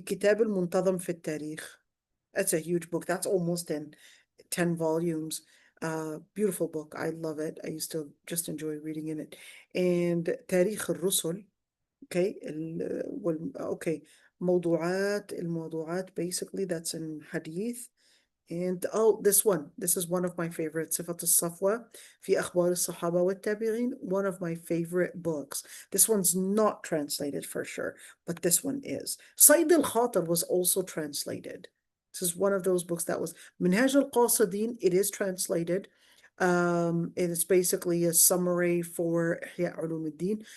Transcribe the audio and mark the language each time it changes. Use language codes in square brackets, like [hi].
[ar] كتاب المنتظم في التاريخ. [en] That's a huge book. That's almost in 10 volumes. Beautiful book. I love it. I used to just enjoy reading in it. [ar] And تاريخ الرسل. [en] Okay. Okay. الموضوعات basically that's in hadith. And oh, this is one of my favorites. [ar] صفة الصفوة في أخبار الصحابة والتابعين. [en] One of my favorite books. This one's not translated for sure, but this one is. Sayd al-Khatir was also translated. This is one of those books that was Minhaj al-Qasidin. It is translated. It is basically a summary for Ihya Ulumuddin.